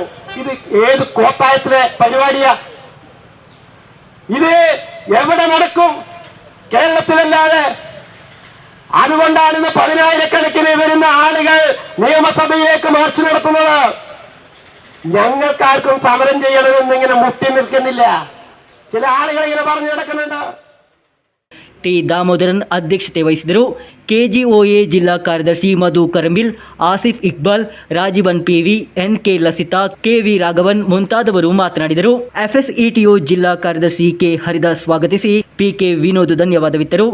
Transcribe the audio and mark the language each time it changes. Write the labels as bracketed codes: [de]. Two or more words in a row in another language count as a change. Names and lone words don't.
[ml] ഇത് ഏത് കോട്ടായത്തിലെ പരിപാടിയാ? ഇത് എവിടെ നടക്കും? കേരളത്തിലല്ലാതെ. അതുകൊണ്ടാണ് ഇന്ന് 10,000-കണക്കിന് വരുന്ന ആളുകൾ നിയമസഭയിലേക്ക് മാർച്ച് നടത്തുന്നത്. ഞങ്ങൾക്കാർക്കും സമരം ചെയ്യണമെന്ന് ഇങ്ങനെ മുട്ടി നിൽക്കുന്നില്ല. ചില ആളുകൾ ഇങ്ങനെ പറഞ്ഞു നടക്കുന്നുണ്ട്. [kn] ಟಿ. ದಾಮೋದರನ್ ಅಧ್ಯಕ್ಷತೆ ವಹಿಸಿದರು. KGOA ಜಿಲ್ಲಾ ಕಾರ್ಯದರ್ಶಿ ಮಧು ಕರಂಬಿಲ್, ಆಸಿಫ್ ಇಕ್ಬಾಲ್, ರಾಜೀವನ್ PV, NK ಲಸಿತಾ, KV ರಾಘವನ್ ಮುಂತಾದವರು ಮಾತನಾಡಿದರು. FSETO ಜಿಲ್ಲಾ ಕಾರ್ಯದರ್ಶಿ K. ಹರಿದಾಸ್ ಸ್ವಾಗತಿಸಿ PK ವಿನೋದ್ ಧನ್ಯವಾದವಿತ್ತರು.